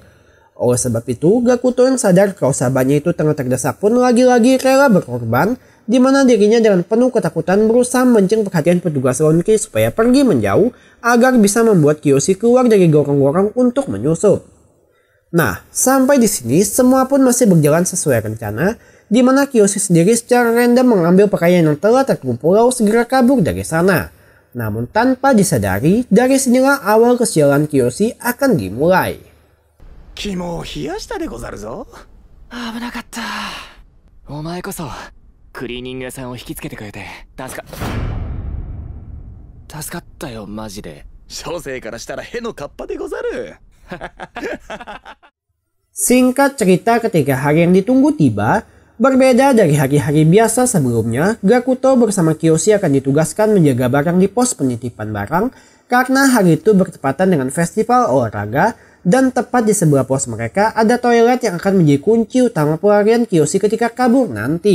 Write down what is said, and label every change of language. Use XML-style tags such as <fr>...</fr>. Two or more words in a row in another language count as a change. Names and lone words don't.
<id>Oleh sebab itu, Gakuto yang sadar kalau sahabatnya itu tengah terdesak pun lagi-lagi rela berkorban, di mana dirinya dengan penuh ketakutan berusaha memancing perhatian petugas laundry supaya pergi menjauh agar bisa membuat Kyoshi keluar dari gorong-gorong untuk menyusup. Nah, sampai di sini semua pun masih berjalan sesuai rencana, di mana Kyoshi sendiri secara random mengambil pakaian yang telah terkumpul lalu segera kabur dari sana. Namun tanpa disadari, dari sinilah awal kesialan Kyoshi akan dimulai.</id> <ja>肝を冷やしたでござるぞ。危なかった。お前こそクリーニング屋さんを引きつけてくれて助かったよ、マジで。小生からしたらへのカッパでござる。</ja> <id>Singkat cerita, ketika hari yang ditunggu tiba, berbeda dari hari-hari biasa sebelumnya, Gakuto bersama Kyoshi akan ditugaskan menjaga barang di pos penitipan barang karena hari itu bertepatan dengan festival olahraga dan tepat di sebelah pos mereka ada toilet yang akan menjadi kunci utama pelarian Kyoshi ketika kabur nanti.</id>